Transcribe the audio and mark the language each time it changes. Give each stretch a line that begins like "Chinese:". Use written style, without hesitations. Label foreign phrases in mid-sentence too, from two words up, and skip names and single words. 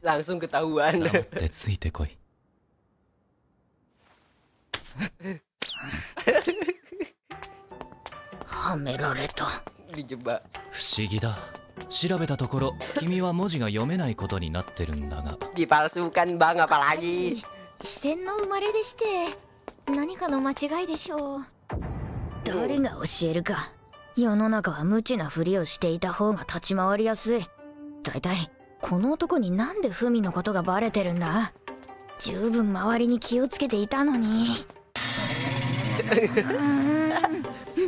Indonesian: Langsung ketahuan.
Japanese: 黙ってついてこい。はめられた。不思議だ。調べたところ君は文字が読めないことになってるんだが。
Indonesian: Dipalsukan bang, apalagi。
Japanese: 非戦の生まれでして何かの間違いでしょう。誰が教えるか。世の中は無知なふりをしていた方が立ち回りやすい。だいたいこの男になんで文のことがバレてるんだ。十分周りに気をつけていたのに。